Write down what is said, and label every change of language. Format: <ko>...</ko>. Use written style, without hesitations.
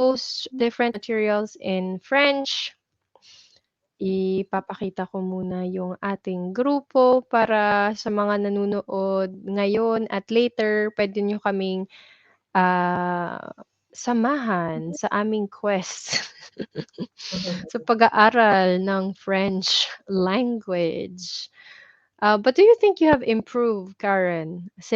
<en>post different materials in French.</en> <tl>Ipapakita ko muna yung ating grupo para sa mga nanonood ngayon at later puwede niyo kaming, samahan sa aming quest sa mhm. pag-aaral ng French language.</tl> <en>But do you think you have improved, Karen,</en>